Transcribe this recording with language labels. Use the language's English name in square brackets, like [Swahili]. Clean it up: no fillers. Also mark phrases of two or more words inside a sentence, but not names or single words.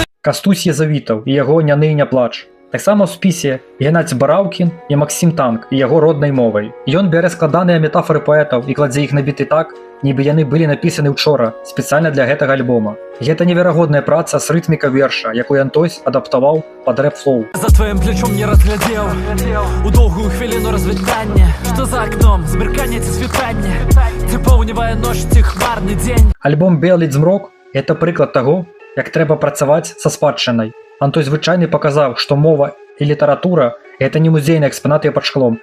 [Belarusian] Кастусь Язавітаў і яго «Не ны, не плач». Таксама ў спісе Геннадзь Бараўкін і Максім Танк і яго роднай мовай. Ён бярэ складаныя метафоры паэтаў і кладзе іх на біты так, нібы яны былі напісаны ўчора, спецыяльна для гэтага альбома. Гэта неверагодная праца з рытміка верша, якую Антось адаптаваў пад рэп-флоу. [Russian] За твоим плечом не разглядел [Belarusian] у доўгую хвіліну развітання, што за акном змерканне ці світанне, ці поўнівае ноч ці хмарны дзень. Альбом «Белый змрок» – гэта прыклад таго, як трэба працаваць са спадчынай. Антой Звычайны паказаў, што мова і літаратура – гэта не музейныя экспанаты пад шклом.